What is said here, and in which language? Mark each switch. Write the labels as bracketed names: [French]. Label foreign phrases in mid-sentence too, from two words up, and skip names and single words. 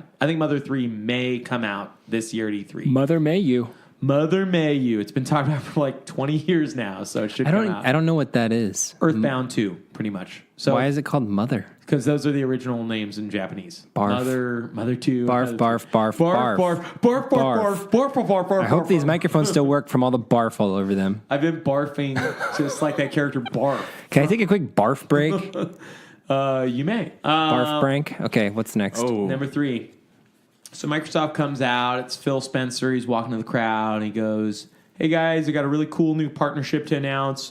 [English] I think Mother 3 may come out this year at E3. Mother may you. Mother May You. It's been talked about for like 20 years now, so it should come out. I don't know what that is. Earthbound 2, pretty much. So Why is it called Mother? Because those are the original names in Japanese. Barf. Mother 2. Barf, Mother barf, barf, barf. Barf, barf, barf, barf, barf, barf, barf. I hope these microphones still work from all the barf all over them. I've been barfing just like that character Barf. Can I take a quick barf break? You may. Barf break? Okay, what's next? Number 3. So Microsoft comes out. It's Phil Spencer. He's walking to the crowd. And he goes, hey, guys, I got a really cool new partnership to announce.